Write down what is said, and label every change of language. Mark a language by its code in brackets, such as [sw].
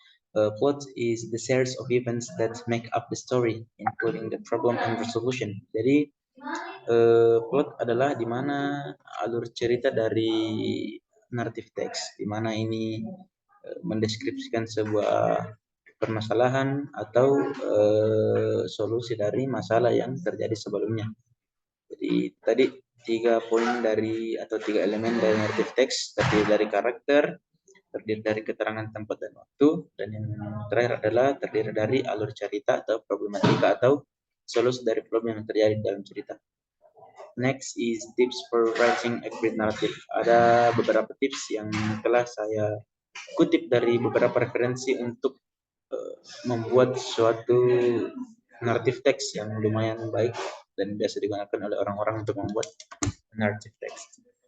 [en] Plot is the series of events that make up the story, including the problem and resolution. [id] Jadi, plot adalah di mana alur cerita dari naratif teks, di mana ini mendeskripsikan sebuah permasalahan atau solusi dari masalah yang terjadi sebelumnya. Jadi tadi tiga poin dari atau tiga elemen dari naratif teks terdiri dari karakter, terdiri dari keterangan tempat dan waktu, dan yang terakhir adalah terdiri dari alur cerita atau problematika atau solusi dari problem yang terjadi dalam cerita. [en] Next is tips for writing a great narrative. [id] Ada beberapa tips yang telah saya kutip dari beberapa referensi untuk membuat suatu naratif teks yang lumayan baik dan biasa digunakan oleh orang-orang untuk membuat narrative text.